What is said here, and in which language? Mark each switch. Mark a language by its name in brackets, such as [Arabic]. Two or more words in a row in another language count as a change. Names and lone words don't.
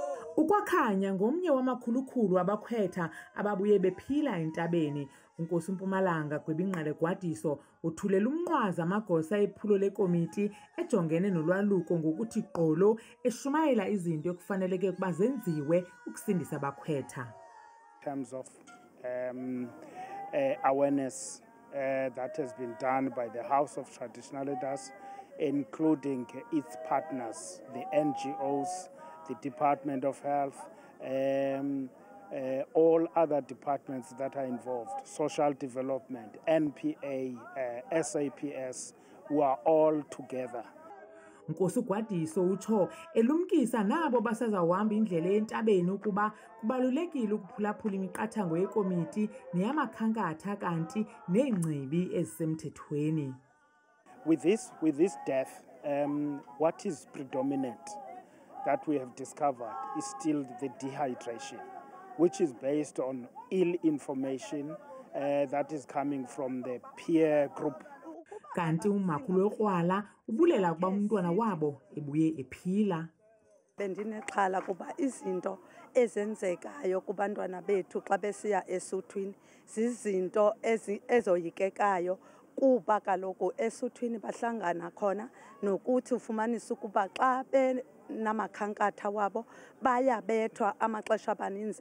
[Xhosa] UKwakhanya ngomnye wamakhulukhulu abakhwetha ababuye bephila entabeni. uNkosi Mpumalanga Gwebingqele Gwadiso uthulela umnqwazi amagosa ephulo lekomiti ejongene nolwaluko ngokuthi gqolo eshumayela izinto ekufaneleke ukuba zenziwe ukusindisa abakhwetha. [English] In terms of awareness that has been done by the House of Traditional Leaders, including its partners, the NGOs, the Department of Health, all other departments that are involved, social development, NPA, SAPS, who are all together. [Xhosa] Nkosi Gwadiso utsho elumkisa nabo basazawuhamba indlela entabeni ukuba kubalulekile ukuphulaphula imiqathango yekomiti neyamakhankatha kanti neengcibi ezisemthethweni. [English] With this death, what is predominant that we have discovered is still the dehydration, which is based on ill information that is coming from the peer group. [Xhosa] Kanti umakhulu wekrwala ubulela ukuba umntwana wabo ebuye ephila. Bendinexhala kuba izinto ezenzekayo kubantwana bethu xa besiya esuthwini zizinto ezoyikekayo kuba kaloku esuthwini bahlangana khona nokuthi ufumanisa ukuba xa benamakhankatha wabo bayabethwa amaxesha amaninzi.